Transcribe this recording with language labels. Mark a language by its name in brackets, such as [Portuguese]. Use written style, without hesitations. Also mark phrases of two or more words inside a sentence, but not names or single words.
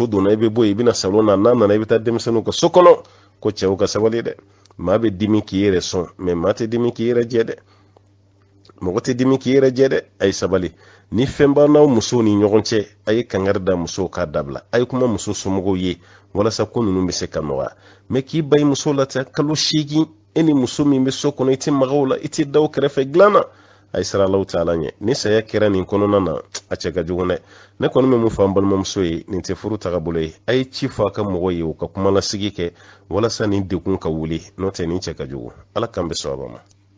[Bambara] donna i bɛ bɔ yen i bɛna salon na n'a nana i bɛ taa denmisɛnninw ka so kɔnɔ ko cɛw ka sabali dɛ maa bɛ dimi k'i yɛrɛ sɔn mɛ maa tɛ dimi k'i yɛrɛ jɛ dɛ mɔgɔ tɛ dimi k'i yɛrɛ jɛ dɛ a ye sabali ni fɛn b'a n'aw musow ni ɲɔgɔn cɛ a ye kangari da musow k'a dabila a ye kuma muso somɔgɔw ye walasa ko ninnu bɛ se ka nɔgɔya mɛ k'i ba i muso la ten kalo 8 e ni muso min bɛ so kɔnɔ i tɛ maga o la i tɛ da o kɛrɛfɛ dilan na ay sira [Arabic] الله تعالى [Bambara] nye ni saya kira nin kɔnɔna na a cɛ ka jugu dɛ ne kɔni bɛ mun fɔ an balimamuso ye nin tɛ furu tagabolo ye a ye ci fɔ a ka mɔgɔ ye u ka kuma lasigi kɛ walasa nin dekun ka wuli n'o tɛ nin cɛ ka jugu ala kan bɛ sɔn a ma